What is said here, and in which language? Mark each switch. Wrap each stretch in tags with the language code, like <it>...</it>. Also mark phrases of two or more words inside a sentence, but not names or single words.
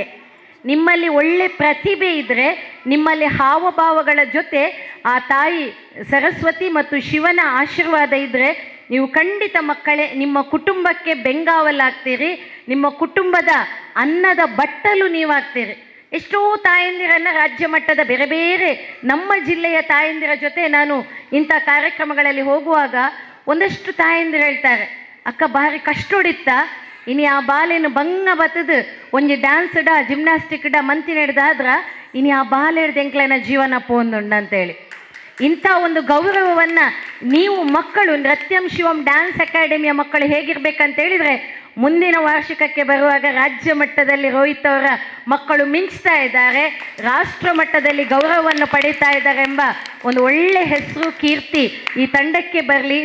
<kn>ನಿಮ್ಮಲ್ಲಿ ಒಳ್ಳೆ ಪ್ರತಿಭೆ ಇದ್ದರೆ, ನಿಮ್ಮಲ್ಲಿ ಹಾವಭಾವಗಳ ಜೊತೆ ಆ ತಾಯಿ ಸರಸ್ವತಿ ಮತ್ತು ಶಿವನ ಆಶೀರ್ವಾದ ಇದ್ದರೆ, ನೀವು ಖಂಡಿತ ಮಕ್ಕಳೇ ನಿಮ್ಮ ಕುಟುಂಬಕ್ಕೆ ಬೆಂಗಾವಲಾಗ್ತೀರಿ, ನಿಮ್ಮ ಕುಟುಂಬದ ಅನ್ನದ ಬಟ್ಟಲು ನೀವಾಗ್ತೀರಿ. ಎಷ್ಟೋ ತಾಯಂದಿರನ್ನು ರಾಜ್ಯ ಮಟ್ಟದ ಬೇರೆ ಬೇರೆ ನಮ್ಮ ಜಿಲ್ಲೆಯ ತಾಯಂದಿರ ಜೊತೆ ನಾನು ಇಂಥ ಕಾರ್ಯಕ್ರಮಗಳಲ್ಲಿ ಹೋಗುವಾಗ ಒಂದಷ್ಟು ತಾಯಂದಿರು ಹೇಳ್ತಾರೆ,</kn> <tcy>ಅಕ್ಕ ಭಾರಿ ಕಷ್ಟ ಹೊಡಿತ್ತ, ಇನ್ನು ಆ ಬಾಲೆನು ಬಂಗ ಬತ್ತದು ಒಂಜಿ ಡ್ಯಾನ್ಸ್ ಇಡ ಜಿಮ್ನಾಸ್ಟಿಕ್ ಇಡ ಮಂತಿ ನಡೆದಾದ್ರ ಇನ್ನು ಆ ಬಾಲೆ ಹಿಡ್ದು ಎಂಕ್ಲನ ಜೀವನ ಪೋಂದುಂಡು ಅಂತೇಳಿ.</tcy> <kn>ಇಂಥ ಒಂದು ಗೌರವವನ್ನು ನೀವು ಮಕ್ಕಳು ನೃತ್ಯಂ ಶಿವಂ ಡ್ಯಾನ್ಸ್ ಅಕಾಡೆಮಿಯ ಮಕ್ಕಳು ಹೇಗಿರ್ಬೇಕಂತ ಹೇಳಿದರೆ ಮುಂದಿನ ವಾರ್ಷಿಕಕ್ಕೆ ಬರುವಾಗ ರಾಜ್ಯ ಮಟ್ಟದಲ್ಲಿ ರೋಹಿತ್ ಅವರ ಮಕ್ಕಳು ಮಿಂಚ್ತಾ ಇದ್ದಾರೆ, ರಾಷ್ಟ್ರ ಮಟ್ಟದಲ್ಲಿ ಗೌರವವನ್ನು ಪಡೀತಾ ಇದ್ದಾರೆ ಎಂಬ ಒಂದು ಒಳ್ಳೆ ಹೆಸರು ಕೀರ್ತಿ ಈ ತಂಡಕ್ಕೆ ಬರಲಿ.</kn>